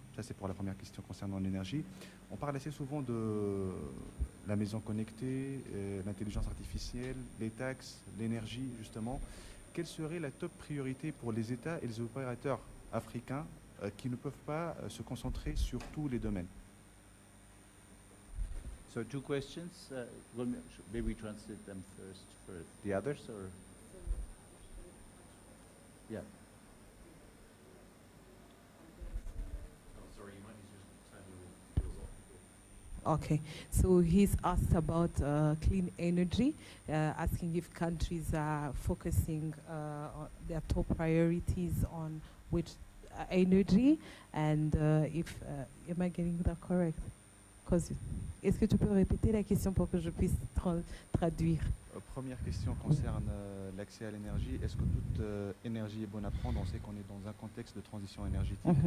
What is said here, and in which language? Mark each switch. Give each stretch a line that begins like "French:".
French: Ça, c'est pour la première question concernant l'énergie. On parle assez souvent de la maison connectée, l'intelligence artificielle, les taxes, l'énergie, justement. Quelle serait la top priorité pour les États et les opérateurs africains qui ne peuvent pas se concentrer sur tous les domaines?
English: So 2 questions. Maybe we translate them first for the others, or? Yeah. Okay, so he's asked about clean energy, asking if countries are focusing on their top priorities on which energy, and if, am I getting that correct?
French: Est-ce que tu peux répéter la question pour que je puisse traduire? Première question concerne l'accès à l'énergie. Est-ce que toute énergie est bonne à prendre? On sait qu'on est dans un contexte de transition énergétique.